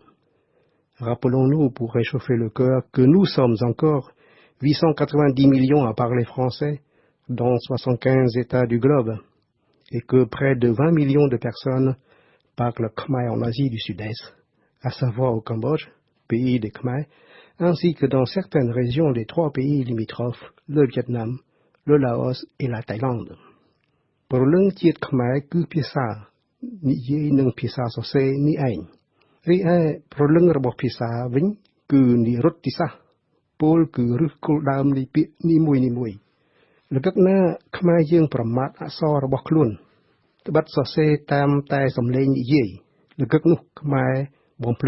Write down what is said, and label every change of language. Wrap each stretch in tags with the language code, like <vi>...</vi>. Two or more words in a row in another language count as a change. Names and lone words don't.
<fr>Rappelons-nous, pour réchauffer le cœur, que nous sommes encore 890 millions à parler français dans 75 États du globe et que près de 20 millions de personnes parlent khmer en Asie du Sud-Est, à savoir au Cambodge, pays des Khmers, ainsi que dans certaines régions des 3 pays limitrophes, le Vietnam, le Laos et la Thaïlande.</fr> <km>ព្រលឹងជាតិខ្មែរគឺភាសានិយាយនិងភាសាសរសេរនេះឯងរីឯព្រលឹងរបស់ភាសាវិញគឺនិរុទ្ធសាស្ត្រពោលគឺឫសគល់ដើមនៃពាក្យ នីមួយៗល្កឹកណាខ្មែរយើងប្រមាថអក្សររបស់ខ្លួនត្បិតសរសេរតាមតែសំឡេងនិយាយល្កឹកនោះខ្មែរបំភ្លេច</km>